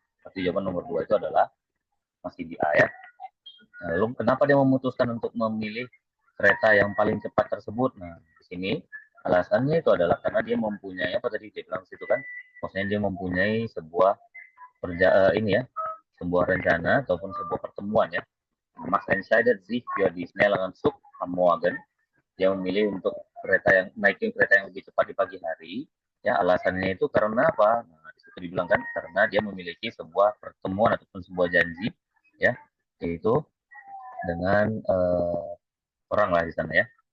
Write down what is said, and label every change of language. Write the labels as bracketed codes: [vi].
[id] Berarti jawaban nomor 2 itu adalah masih di A ya. Nah, lalu kenapa dia memutuskan untuk memilih kereta yang paling cepat tersebut? Nah, di sini alasannya itu adalah karena dia mempunyai apa tadi dia bilang situ kan? Maksudnya dia mempunyai sebuah sebuah rencana ataupun sebuah pertemuan ya. [de] Max entscheidet sich für die schnelleren Zug am Morgen. [id] Dia memilih untuk naikin kereta yang lebih cepat di pagi hari. Ya, alasannya itu karena apa? Nah, di situ dibilang kan karena dia memiliki sebuah pertemuan ataupun sebuah janji ya, yaitu dengan orang lah di sana ya.